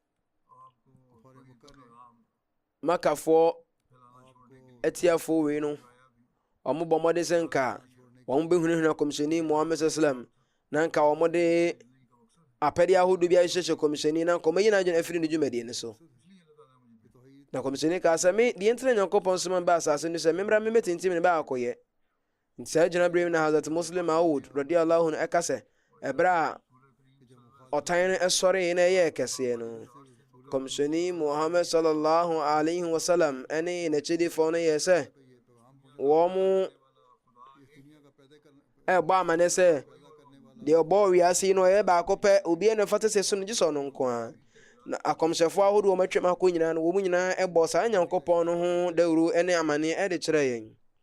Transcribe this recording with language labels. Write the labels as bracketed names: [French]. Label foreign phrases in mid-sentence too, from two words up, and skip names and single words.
[Akan] Makafoɔ atiafoɔ wei no wɔn bɔ mmɔden sɛ nka wɔn bɛhunahuna kɔmhyɛni Muhammad sallam na nka wɔn de apɛdeɛ ahodoɔ bi ahyehyɛ kɔmhyɛni na nkɔmɔ yi na adwene afiri ne dwumadie no so. Na kɔmhyɛni kaa sɛ me deɛ ntina Nyankopɔn soma ba asase no sɛ memmra memmɛtintim ne ba akɔyɛ. Nti saa gyina berɛ mu na Hazrat Muslim Maud [Arabic] رضي الله عنه [Akan] ɛka sɛ ɛberɛ a ɔtan no ɛsɔree na ɛyɛ kɛseɛ no kɔmhyɛni Muhammad [Arabic] صلى الله عليه وسلم [Akan] ɛne n'akyidifoɔ no yɛ sɛ wɔn ɛbɔ amane sɛ deɛ ɔbɔ wiase yi no ɔyɛ baako pɛ obiara na fata sɛ so no gye sɛ ɔno nko a. Na akɔmhyɛfoɔ ahodoɔ wɔn atwam akɔ nyinaa no wɔn nyinaa ɛbɔ saa Nyankopɔn no ho dawuro ne amane ɛde kyerɛ yɛn.